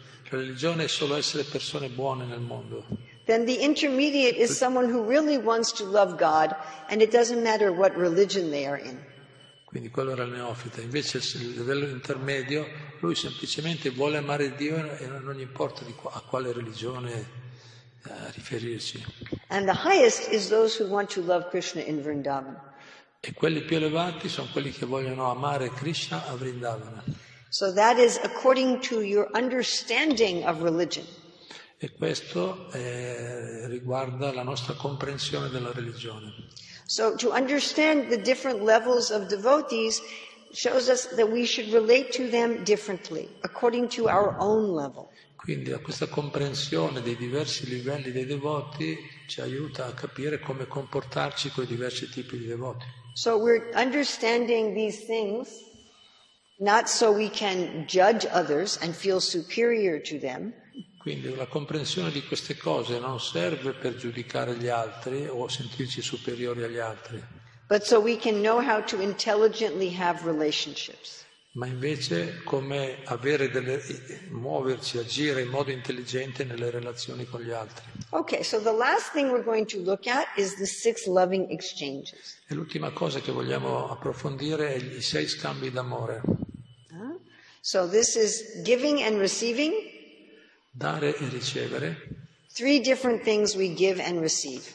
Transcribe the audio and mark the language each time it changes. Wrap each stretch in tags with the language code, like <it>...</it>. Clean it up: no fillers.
<it>Religione è solo essere persone buone nel mondo.</it> <en>Then the intermediate is someone who really wants to love God, and it doesn't matter what religion they are in.</en> <it>Quindi quello era il neofita. Invece il livello intermedio, lui semplicemente vuole amare Dio e non gli importa a quale religione riferirsi.</it> <en>And the highest is those who want to love Krishna in Vrindavan.</en> <it>E quelli più elevati sono quelli che vogliono amare Krishna a Vrindavana.</it> <en>So that is according to your understanding of religion.</en> <it>E questo riguarda la nostra comprensione della religione.</it> <en>So to understand the different levels of devotees shows us that we should relate to them differently, according to our own level.</en> <it>Quindi questa comprensione dei diversi livelli dei devoti ci aiuta a capire come comportarci con i diversi tipi di devoti.</it> <en>So we're understanding these things not so we can judge others and feel superior to them.</en> <it>Quindi la comprensione di queste cose non serve per giudicare gli altri o sentirci superiori agli altri,</it> <en>But so we can know how to intelligently have relationships.</en> <it>ma invece come muoverci, agire in modo intelligente nelle relazioni con gli altri.</it> <en>Okay, so the last thing we're going to look at is the 6 loving exchanges.</en> <it>E l'ultima cosa che vogliamo approfondire è i 6 scambi d'amore.</it> <en>So this is giving and receiving.</en> <it>Dare e ricevere.</it> <en>3 different things we give and receive.</en>